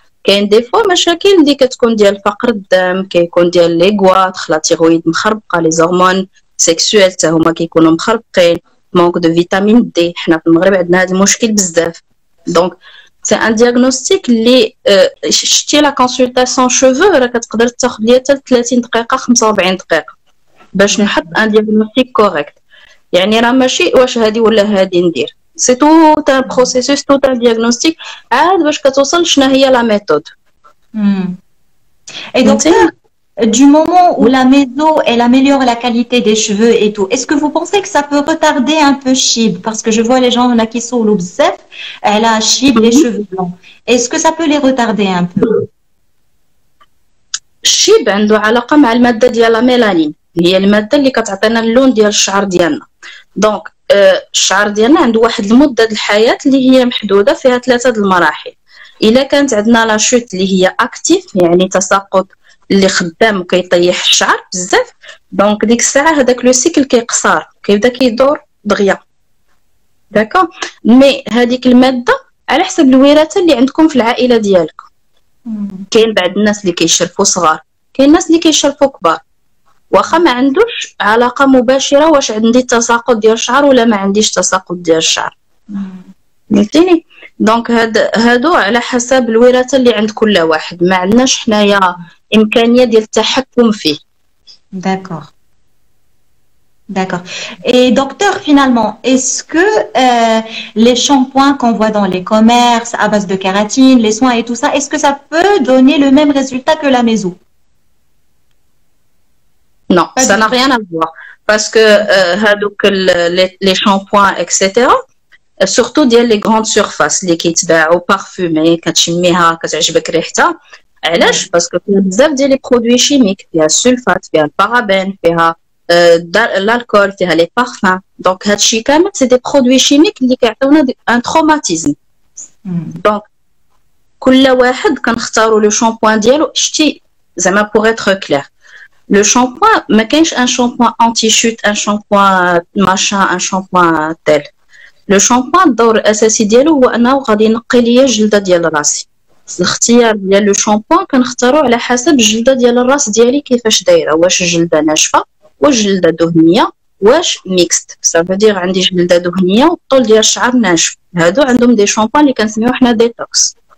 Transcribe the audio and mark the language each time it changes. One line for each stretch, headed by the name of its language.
Arabic: كاين دي فوا مشاكل اللي كتكون ديال فقر الدم كيكون ديال لي غوات لا تيرويد مخربقه لي هرمون سيكسويل حتى هما كيكونوا مخربقين مونك دو فيتامين دي حنا في المغرب عندنا هذا المشكل بزاف دونك سي ان دياغنوستيك اللي شتي لا كونسلطاسيون شوفو راه كتقدر تاخذ ليا حتى 30 دقيقه 45 دقيقه باش نحط ان دياغنوستيك كوريكت يعني راه ماشي واش هادي ولا هادي ندير سي تو ان بروسيسوس تو ان دياغنوستيك عاد باش كتوصل شنو هي لا ميثود
French: Et donc, du moment où la méso, elle améliore la qualité des cheveux et tout, est-ce que vous pensez que ça peut retarder un peu Chib? Parce que je vois les gens là qui sont au bzef, elle a Chib les cheveux blancs. Est-ce que ça peut les retarder un peu?
Arabic: الشيب عنده علاقه مع الماده ديال لا ميلانين هي الماده اللي كتعطينا اللون ديال الشعر ديالنا دونك الشعر ديالنا عنده واحد المده الحياه اللي هي محدوده فيها 3 المراحل الا كانت عندنا لا شوت اللي هي اكتيف يعني تساقط اللي خدام وكيطيح الشعر بزاف دونك ديك الساعه هذاك لو سيكل كيقصر كيبدا كيدور دغيا داكا مي هذيك الماده على حسب الوراثه اللي عندكم في العائله ديالكم كاين بعض الناس اللي كيشرفوا صغار كاين الناس اللي كيشرفوا كبار واخا ما عندوش علاقه مباشره واش عندي تساقط ديال الشعر ولا ما عنديش تساقط ديال الشعر فهمتيني دونك هادو على حسب الوراثه اللي عند كل واحد ما عندناش حنايا امكانيه ديال التحكم فيه
French: D'accord. D'accord. Et docteur, finalement, est-ce que les shampoings qu'on voit dans les commerces à base de kératine, les soins et tout ça, est-ce que ça peut donner le même résultat que la méso? Non, ça n'a rien à voir. Parce que les shampoings, etc., surtout les grandes surfaces, les qui تباعوا parfumés, كتشميها كتعجبك ريحتها.
Arabic: علاش؟ parce que فيها بزاف ديال les produits chimiques, فيها السلفات, فيها البارابين, فيها l'alcool, فيها les parfums.
French: Donc هادشي كامل c'est des produits chimiques اللي كيعطيونا un traumatisme.
Arabic: Donc كل واحد كنختاروا لو شامبوان ديالو شتي زعما pour être clair.
French: Le shampoing, ما كاينش un shampoing anti-chute, un shampoing machin, un shampoing tel.
Arabic: Le shampoing الدور الاساسي ديالو هو انه غادي ينقي ليا الجلده ديال راسي. الاختيار ديال لو شامبوان كنختارو على حسب الجلده ديال الراس ديالي كيفاش دايره واش الجلده ناشفه واش الجلده دهنيه واش ميكست صافي عندي جلده دهنيه والطول ديال الشعر ناشف هادو عندهم دي شامبوان اللي كنسميو حنا ديتوكس